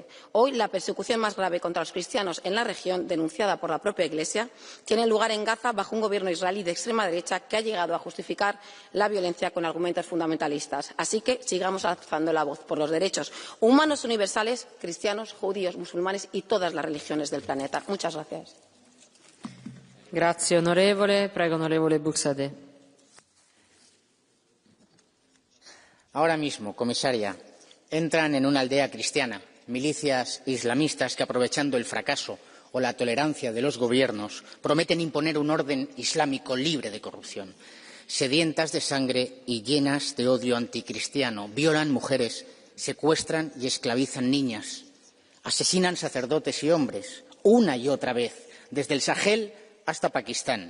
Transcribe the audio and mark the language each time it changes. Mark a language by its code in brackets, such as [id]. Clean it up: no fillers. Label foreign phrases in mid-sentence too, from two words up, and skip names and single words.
[es] Hoy, la persecución más grave contra los cristianos en la región, denunciada por la propia Iglesia, tiene lugar en Gaza bajo un gobierno israelí de extrema derecha que ha llegado a justificar la violencia con argumentos fundamentalistas. Así que sigamos alzando la voz por los derechos humanos universales, cristianos, judíos, musulmanes y todas las religiones del planeta. Muchas gracias. [it] Grazie onorevole. Prego onorevole Buxadé. [es] Ahora mismo, comisaria, entran en una aldea cristiana milicias islamistas que, aprovechando el fracaso o la tolerancia de los gobiernos, prometen imponer un orden islámico libre de corrupción. Sedientas de sangre y llenas de odio anticristiano, violan mujeres, secuestran y esclavizan niñas, asesinan sacerdotes y hombres, una y otra vez, desde el Sahel hasta Pakistán.